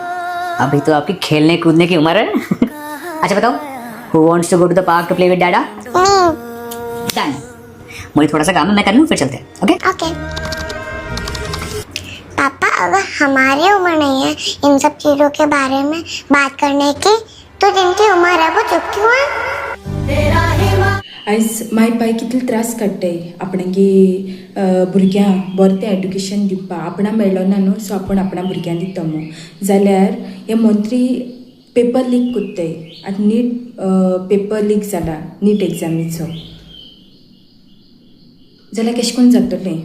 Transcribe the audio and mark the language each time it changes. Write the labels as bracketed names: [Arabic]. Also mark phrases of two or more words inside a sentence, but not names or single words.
[Hindi] अभी तो आपकी खेलने कूदने की उम्र है. अच्छा बताओ [English] who wants to go to the park to play with dada? [Hindi] डन. मुझे थोड़ा सा काम है मैं कर लूँ फिर चलते हैं. ओके ओके. पापा अगर हमारी उम्र नहीं है इन सब चीजों के बारे में बात करने की तो जिनकी उम्र है वो चुप क्यों है? [Konkani] आयज माय बाय कितले त्रास काडटाय आपणांगे भुरग्यांक बरें तें एड्युकेशन दिवपा. आपणा मेळ्ळो ना न्हू सो आपण आपणा भुरग्यांक दिता मो जाल्यार हे मंत्री [English] paper leak [Konkani] कोत्ताय. आतां नीट [English] paper leak [Konkani] जाला नीट एग्जामीचो जाल्यार कशें करून जातलें.